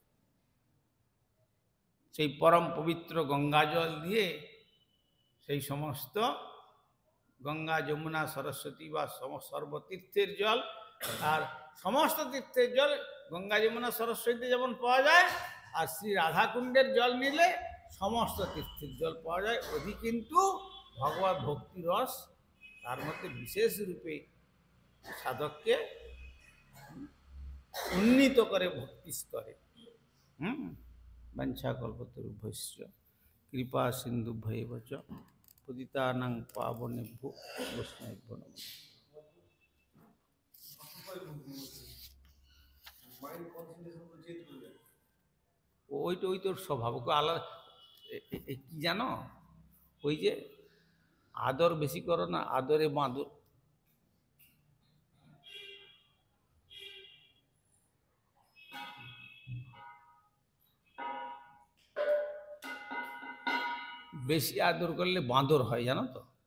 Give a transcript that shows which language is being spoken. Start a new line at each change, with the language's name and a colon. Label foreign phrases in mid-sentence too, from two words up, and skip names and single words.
Bangla: সেই পরম পবিত্র গঙ্গা জল দিয়ে সেই সমস্ত গঙ্গা যমুনা সরস্বতী বা সর্বতীর্থের জল, আর সমস্ত তীর্থের জল গঙ্গা যমুনা সরস্বতীতে যেমন পাওয়া যায়, আর শ্রী রাধাকুণ্ডের জল নিলে সমস্ত তীর্থের জল পাওয়া যায়। অধি কিন্তু ভগবত ভক্তি রস তার মধ্যে বিশেষ রূপে সাধককে উন্নীত করে ভক্তি স্তরে।
Sanskrit: বাঞ্ছাকল্পতরুভ্যশ্চ কৃপা সিন্ধুভ্যেব চ পতিতানাং পাবনেভ্যো বৈষ্ণবেভ্যো নমঃ।
Bangla: ওইটা ওই তোর স্বভাব আলাদা। কি জানো, ওই যে আদর বেশি করো না, আদরে বাঁদর। বেশি আদর করলে বাঁদর হয়, জানো তো।